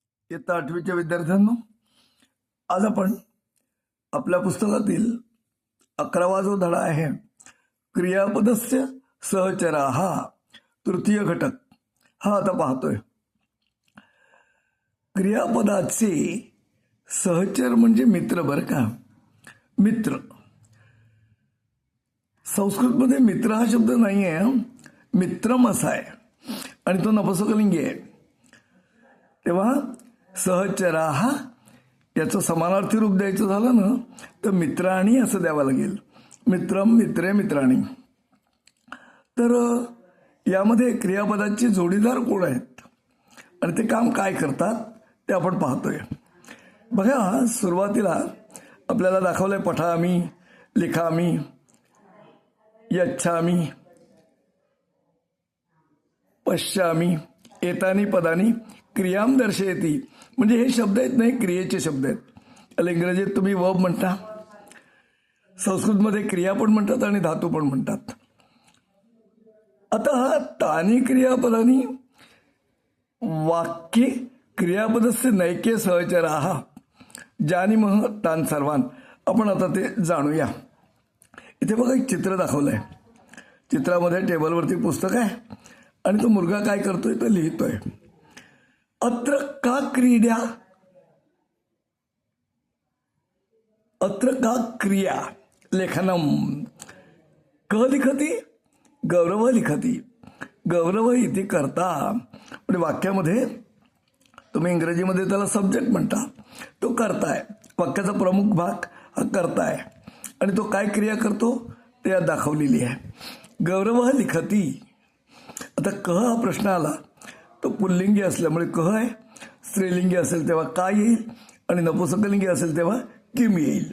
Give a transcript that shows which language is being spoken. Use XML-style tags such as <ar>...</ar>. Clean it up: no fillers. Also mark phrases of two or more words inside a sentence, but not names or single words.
<mr>इयत्ता 8वीच्या विद्यार्थ्यांनो, आज आपण आपल्या पुस्तकातील 11वा जो धडा आहे,</mr> <sa>क्रियापदस्य सहचराः</sa> <mr>तृतीय घटक हा आता पाहतोय. क्रियापदाचे सहचर म्हणजे मित्र बरं का. मित्र संस्कृतमध्ये मित्र हा शब्द नाही आहे, मित्रम असा आहे आणि तो नपुंसकलिंगी आहे. तेव्हा सहचराः याचं समानार्थी रूप द्यायचं झालं ना तर मित्राणी असं द्यावं लागेल.</mr> <sa>मित्रम, मित्रे, मित्राणी.</sa> <mr>तर यामध्ये क्रियापदाचे जोडीदार कोण आहेत आणि ते काम काय करतात ते आपण पाहतोय. बघा, सुरुवातीला आपल्याला दाखवलंय</mr> <sa>पठामी, लिखामी, यच्छामी, पश्यामी, एतानी पदानी क्रियाम दर्शयती.</sa> <mr>म्हणजे हे शब्द आहेत नाही, क्रियेचे शब्द आहेत. त्याला इंग्रजीत तुम्ही वर्ब म्हणता, संस्कृतमध्ये क्रिया पण म्हणतात आणि धातू पण म्हणतात.</mr> <sa>आता तानी क्रियापदानी वाक्ये क्रियापदस्य नैके सहचराः जानीमः तान सर्वान.</sa> <mr>आपण आता ते जाणूया. इथे बघा एक चित्र दाखवलंय. चित्रामध्ये टेबलवरती पुस्तक आहे आणि तो मुलगा काय करतोय तो लिहितोय.</mr> <sa>अत्र का क्रीड्या, अत्र का क्रिया लेखनम. क लिखती, गौरव लिखती.</sa> <mr>गौरव इथे करता म्हणजे वाक्यामध्ये तुम्ही इंग्रजीमध्ये त्याला सब्जेक्ट म्हणता, तो करताय. वाक्याचा प्रमुख भाग हा करताय आणि तो काय क्रिया करतो ते यात दाखवलेली आहे.</mr> <sa>गौरव लिखती.</sa> <mr>आता क हा प्रश्न आला तो पुल्लिंगी असल्यामुळे क आहे, स्त्रीलिंगी असेल तेव्हा काय येईल आणि नपुंसकलिंगी असेल तेव्हा किम येईल.</mr>